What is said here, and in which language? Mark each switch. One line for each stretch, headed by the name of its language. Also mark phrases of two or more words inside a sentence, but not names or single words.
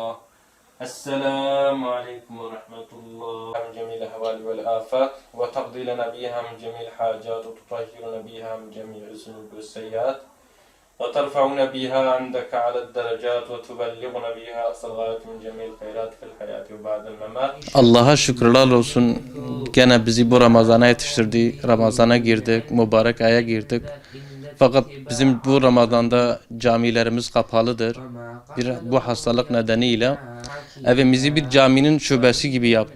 Arabic: السلام عليكم ورحمة الله. من جميع الأهوال والآفات، وتقضي لنا بها من جميع الحاجات، وتطهرنا بها من جميع الذنوب والسيئات، وترفعنا بها عندك على الدرجات، وتبلغنا بها أقصى الغايات من جميع الخيرات في الحياة وبعد الممات.
Turkish: Allah'a şükürler olsun. Gene bizi bu Ramazan'a yetiştirdi. Ramazan'a girdik. Mübarek aya girdik. Fakat bizim bu Ramazan'da camilerimiz kapalıdır. Bu hastalık nedeniyle evimizi bir caminin şubesi gibi yaptık.